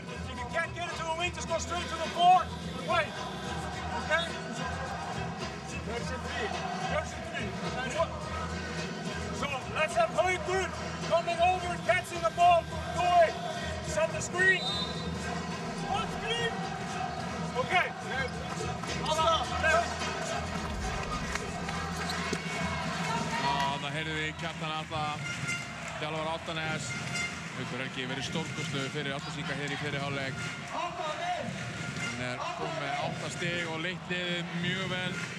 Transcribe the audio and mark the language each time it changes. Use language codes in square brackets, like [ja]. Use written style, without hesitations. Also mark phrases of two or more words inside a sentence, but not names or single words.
[en] If you can't get it to the wing, just go straight to the 4. Wait, okay? Jersey 3. So let's have Haukur coming over, catching the ball. Do it. Set the screen. One screen. Okay. [is] Það heyrðu við Kjartan Atta, þjálfara Álftanes. Haukur Helgi verið stórkostlegur fyrir Álftasinga hér í fyrri hálfleik. Hann er komið með 8 stig og leitt liðið mjög vel.